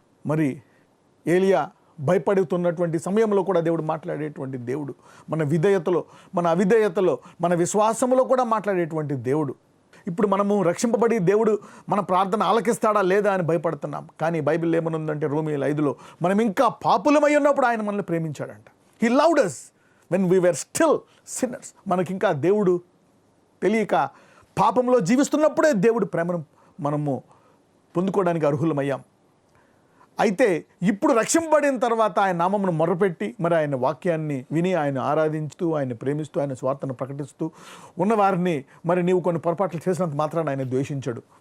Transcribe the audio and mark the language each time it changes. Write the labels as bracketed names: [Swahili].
[Telugu] మరి ఏలియా భయపడుతున్నటువంటి సమయంలో కూడా దేవుడు మాట్లాడేటువంటి దేవుడు. మన విధేయతలో, మన అవిధేయతలో, మన విశ్వాసంలో కూడా మాట్లాడేటువంటి దేవుడు. ఇప్పుడు మనము రక్షింపబడి దేవుడు మన ప్రార్థన ఆలకిస్తాడా లేదా అని భయపడుతున్నాం. కానీ బైబిల్ ఏమనుందంటే రోమీయుల 5 మనం ఇంకా పాపులమై ఉన్నప్పుడు ఆయన మనల్ని ప్రేమించాడంట. [English] He loved us when we were still sinners. [Telugu] మనకింకా దేవుడు తెలియక పాపంలో జీవిస్తున్నప్పుడే దేవుడు ప్రేమను మనము పొందుకోవడానికి అర్హులమయ్యాం. అయితే ఇప్పుడు రక్షింపబడిన తర్వాత ఆయన నామమును మొరపెట్టి మరి ఆయన వాక్యాన్ని విని ఆయన ఆరాధించుతూ, ఆయన ప్రేమిస్తూ, ఆయన స్వార్థను ప్రకటిస్తూ ఉన్నవారిని మరి నీవు కొన్ని పొరపాట్లు చేసినంత మాత్రాన్ని ఆయన ద్వేషించడు.